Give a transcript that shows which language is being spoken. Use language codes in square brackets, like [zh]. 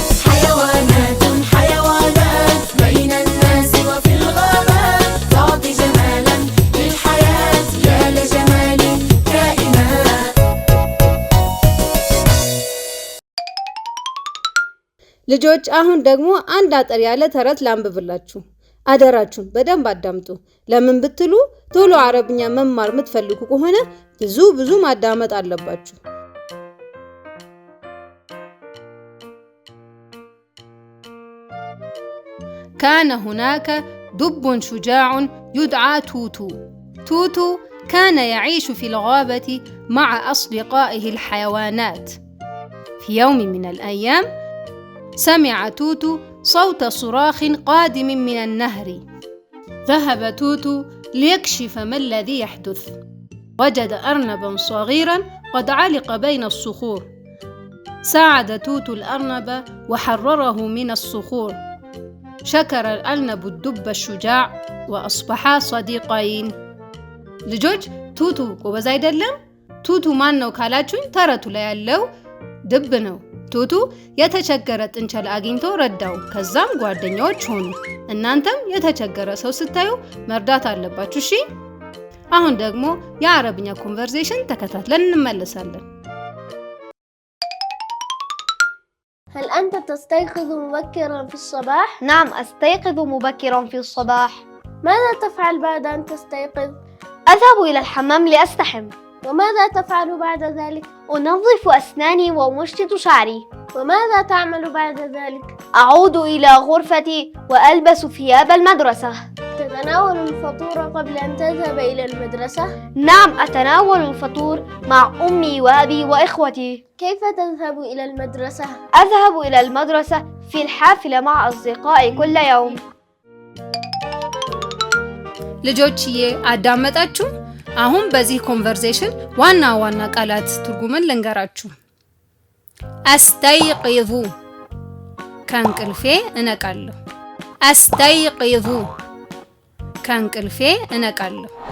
[ar] حيوانات حيوانات بين الناس وفي الغابات، تعطي جمالا للحياة، يا لجمال الكائنات. [am] ልጆች አሁን ደግሞ አንድ አጠር ያለ ተረት ላንብብላችሁ። አደራችሁን በደንብ አዳምጡ። ለምን ብትሉ ቶሎ አረብኛ መማር የምትፈልጉ ከሆነ ብዙ ማዳመጥ አለባችሁ። [ar] كان هناك دب شجاع يدعى توتو. توتو كان يعيش في الغابة مع أصدقائه الحيوانات. في يوم من الأيام سمع توتو صوت صراخ قادم من النهر. ذهب توتو ليكشف ما الذي يحدث. وجد أرنبا صغيرا قد علق بين الصخور. ساعد توتو الأرنب وحرره من الصخور. شكر الأرنب الدب الشجاع وأصبحا صديقين. [am] ልጆች ቱቱ ጎበዝ አይደለም? ቱቱ ማን ነው ካላችሁኝ ተረቱ ላይ ያለው ድብ ነው። ቱቱ የተቸገረ ጥንቸል አግኝቶ ረዳው። ከዛም ጓደኛዎች ሆኑ። እናንተም የተቸገረ ሰው ስታዩ መርዳት አለባችሁ። እሺ? አሁን ደግሞ የአረብኛ ኮንቨርሴሽን ተከታትለን እንመለሳለን። [ar] هل أنت تستيقظ مبكرا في الصباح؟ نعم، أستيقظ مبكرا في الصباح. ماذا تفعل بعد أن تستيقظ؟ أذهب إلى الحمام لأستحم. وماذا تفعل بعد ذلك؟ أنظف أسناني وأمشط شعري. وماذا تعمل بعد ذلك؟ أعود إلى غرفتي وألبس ثياب المدرسة. تتناول الفطور قبل أن تذهب إلى المدرسة؟ نعم، أتناول الفطور مع أمي وأبي وإخوتي. كيف تذهب إلى المدرسة؟ أذهب إلى المدرسة في الحافلة مع أصدقائي كل يوم. [am] ልጆችዬ አዳመጣችሁ? አሁን በዚህ ኮንቨርሴሽን ዋና ቃላት ትርጉምን ልንገራችሁ። አስተይቅዙ ከእንቅልፌ እነቃለሁ። አስተይቅዙ ከእንቅልፌ እነቃለሁ።